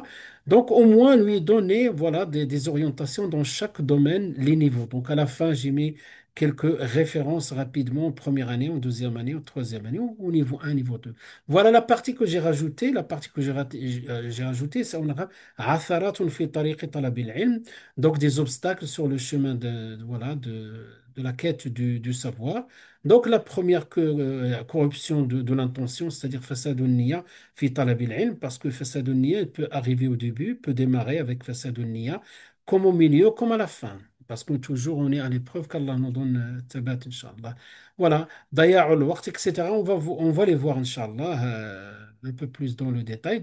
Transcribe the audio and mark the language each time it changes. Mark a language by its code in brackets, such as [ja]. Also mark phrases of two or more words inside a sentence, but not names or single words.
[fr] Donc au moins lui donner voilà des orientations dans chaque domaine, les niveaux. Donc à la fin, j'ai mis quelques références rapidement en première année, en deuxième année, en troisième année, au niveau un, niveau 2. Voilà la partie que j'ai rajoutée. La partie que j'ai rajoutée, c'est on a [ar] عثرات في طريق طلب العلم, [fr] donc des obstacles sur le chemin voilà, de la quête du savoir. Donc, la première corruption de l'intention, c'est-à-dire [ar] فساد النية في طلب العلم, [fr] parce que [ar] فساد النية [fr] il peut arriver au début, peut démarrer avec [ar] فساد النية, [fr] comme au milieu, comme à la fin. Parce que toujours on est à l'épreuve qu'Allah nous donne tabat, [ar] إن شاء الله. [fr] Voilà, [ar] ضياع الوقت, [fr] etc. On va les voir, [ar] إن شاء الله, [fr] un peu plus dans le détail.